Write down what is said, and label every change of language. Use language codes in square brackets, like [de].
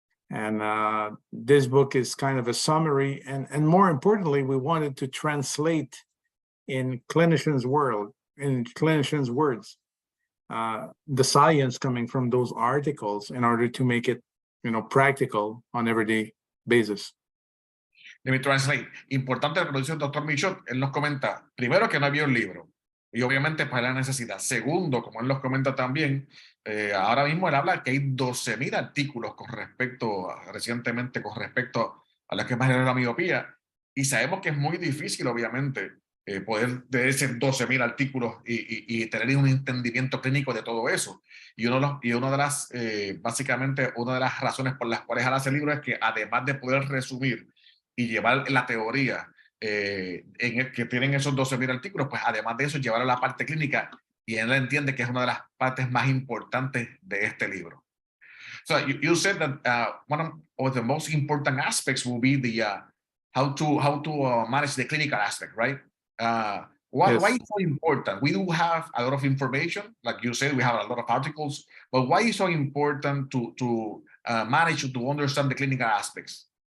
[en] And this book is kind of a summary, and more importantly, we wanted to translate in clinicians' words, the science coming from those articles in order to make it, practical on everyday basis. Let me translate. [es] Importante lo que dice el doctor Michot, él nos comenta, primero, que no había un libro, y obviamente para la necesidad. Segundo, como él nos comenta también, ahora mismo él habla que hay 12,000 artículos recientemente con respecto a lo que es más la miopía, y sabemos que es muy difícil, obviamente, poder de esos 12,000 artículos y tener un entendimiento clínico de todo eso. Y una de las, básicamente, una de las razones por las cuales hace el libro es que además de poder resumir y llevar la teoría que tienen esos 12,000 artículos, pues además de eso llevar a la parte clínica, y él entiende que es una de las partes más importantes de este libro. [en] So you said that one of the most important aspects will be the how to manage the clinical aspect, right? Why is it so important? We do have a lot of information, like you said, we have a lot of articles, but why is it so important to manage to understand the clinical aspects?